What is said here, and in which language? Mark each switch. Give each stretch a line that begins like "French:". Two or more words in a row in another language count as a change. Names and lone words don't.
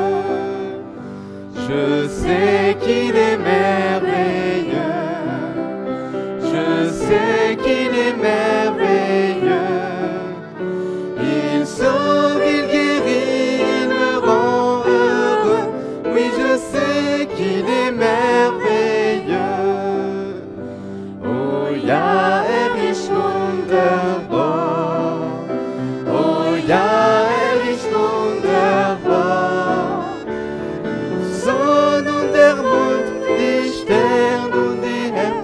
French: Je sais qu'il est merveilleux. Je sais qu'il est merveilleux. Il sauve, il guérit, il me rend heureux. Oui, je sais qu'il est merveilleux.
German: Oh, ja, ist wunderbar. Oh, ja, ist wunderbar. Sonne und der Mond, die Sterne und die Herne.